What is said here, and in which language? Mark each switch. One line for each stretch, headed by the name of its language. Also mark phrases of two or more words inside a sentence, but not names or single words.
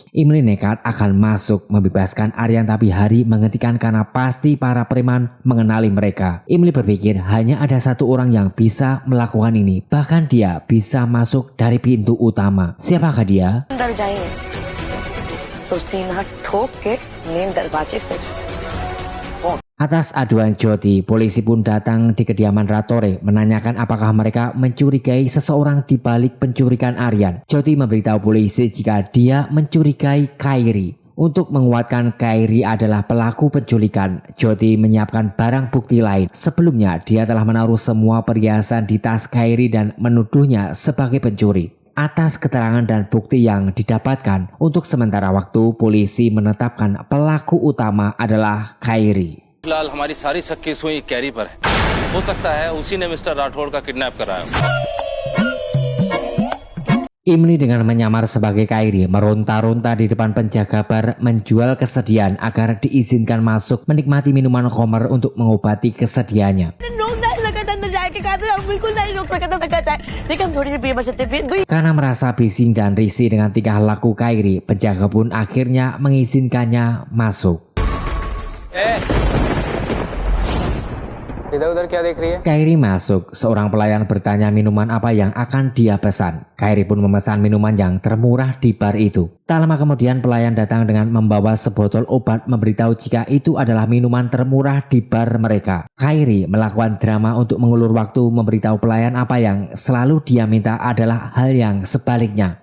Indonesian: Imli nekat akan masuk membebaskan Aryan tapi Hari menghentikan karena pasti para preman mengenali mereka. Imli berpikir hanya ada satu orang yang bisa melakukan ini. Bahkan dia bisa masuk dari pintu utama. Siapakah dia?
Hindi: तो सीना ठोक के मेन दरवाजे से जाओ।
Indonesian: Atas aduan Jyoti, polisi pun datang di kediaman Ratore menanyakan apakah mereka mencurigai seseorang di balik penculikan Aryan. Jyoti memberitahu polisi jika dia mencurigai Kairi. Untuk menguatkan Kairi adalah pelaku penculikan, Jyoti menyiapkan barang bukti lain. Sebelumnya dia telah menaruh semua perhiasan di tas Kairi dan menuduhnya sebagai pencuri. Atas keterangan dan bukti yang didapatkan, untuk sementara waktu polisi menetapkan pelaku utama adalah Kairi.
Hindi: फिलहाल हमारी सारी शक्की सुई कैरी पर है। हो सकता है उसी ने मिस्टर राठौड़ का किडनैप कराया।
Indonesian: Imli dengan menyamar sebagai Kairi meronta-ronta di depan penjaga bar menjual kesedihan agar diizinkan masuk menikmati minuman khamar untuk mengobati kesedihannya. Karena merasa bising dan risih dengan tingkah laku Kairi, penjaga pun akhirnya mengizinkannya masuk.
Hindi: इधर-उधर क्या देख रही है?
Indonesian: Kairi masuk, seorang pelayan bertanya minuman apa yang akan dia pesan. Kairi pun memesan minuman yang termurah di bar itu. Tak lama kemudian pelayan datang dengan membawa sebotol obat memberitahu jika itu adalah minuman termurah di bar mereka. Kairi melakukan drama untuk mengulur waktu memberitahu pelayan apa yang selalu dia minta adalah hal yang sebaliknya.